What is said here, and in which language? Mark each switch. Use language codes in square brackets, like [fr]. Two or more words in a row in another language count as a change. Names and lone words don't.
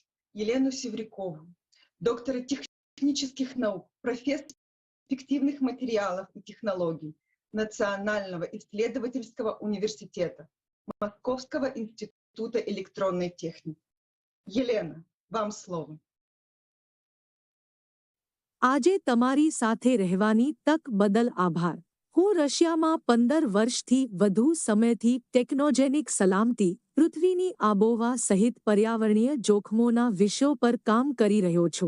[ru] Елену Севрякову, доктора технических наук, профессора эффективных материалов и технологий Национального исследовательского университета Московского института электронной техники. Елена, вам слово. [gu] આજે તમારી સાથે રહેવાની તક બદલ આભાર. હું રશિયામાં 15 વર્ષથી વધુ સમયથી ટેકનોજેનિક સલામતી, પૃથ્વીની આબોહવા સહિત પર્યાવરણીય જોખમોના વિષયો પર કામ કરી રહ્યો છું.